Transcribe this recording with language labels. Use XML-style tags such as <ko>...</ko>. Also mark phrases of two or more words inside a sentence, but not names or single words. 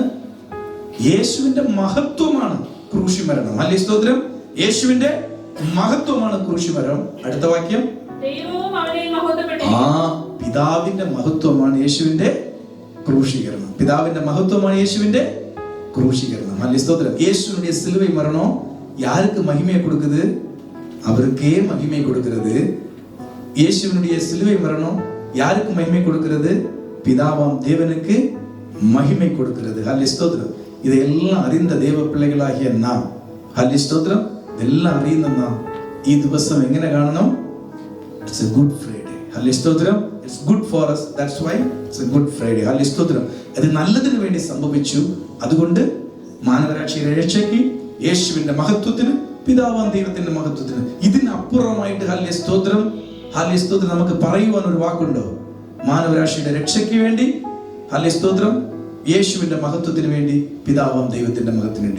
<ml>യേശുവിന്റെ മഹത്വമാണ് ക്രൂശിമരണം. അല്ലേ സ്തോത്രം? യേശുവിന്റെ മഹത്വമാണ് ക്രൂശിമരണം. അടുത്ത വാക്യം, പിതാവിന്റെ മഹത്വമാണ് യേശുവിന്റെ ക്രൂശീകരണം. പിതാവിന്റെ മഹത്വമാണ് യേശുവിന്റെ ക്രൂശീകരണം. അല്ലേ സ്തോത്രം?</ml> <ta>യേശുവിന്റെ സിലുവൈ മരണോ யாருக்கு மகிமையை கொடுக்குது? அவருக்கே மகிமை கொடுக்கிறது. இயேசுவினுடைய சிலுவை மரணம் யாருக்கு மகிமை கொடுக்கிறது? பிதாவாம் தேவனுக்கு மகிமை கொடுக்கிறது. ஹல்லேலூயா ஸ்தோத்திரம்.</ta> <ml>ഇതെല്ലാം അറിയുന്ന ദൈവ പിള്ളകളാകിയ നാം, ഹല്ലേലൂയ സ്തോത്രം, ഇതെല്ലാം അറിയുന്ന നാം ഈ ദിവസം എങ്ങനെ കാണണം?</ml> <en>It's a good Friday.</en> <ml>ഹല്ലേലൂയ സ്തോത്രം.</ml> <en>It's good for us. That's why it's a good Friday.</en> <ml>ഹല്ലേലൂയ സ്തോത്രം. അത് നല്ലതിന് വേണ്ടി സംഭവിച്ചു. അതുകൊണ്ട് മാനവരാശിയുടെ രക്ഷയ്ക്ക്, യേശുവിന്റെ മഹത്വത്തിന്, പിതാവാം ദൈവത്തിന്റെ മഹത്വത്തിന്, ഇതിനപ്പുറമായിട്ട് ഹല്ലേലൂയ സ്തോത്രം, ഹല്ലേലൂയ സ്തോത്രം നമുക്ക് പറയുവാൻ ഒരു വാക്കുണ്ടോ? മാനവരാശിയുടെ രക്ഷയ്ക്ക് വേണ്ടി, ഹല്ലേലൂയ സ്തോത്രം, യേശുവിന്റെ മഹത്വത്തിന് വേണ്ടി, പിതാവാം ദൈവത്തിന്റെ മഹത്വത്തിന് വേണ്ടി.</ml>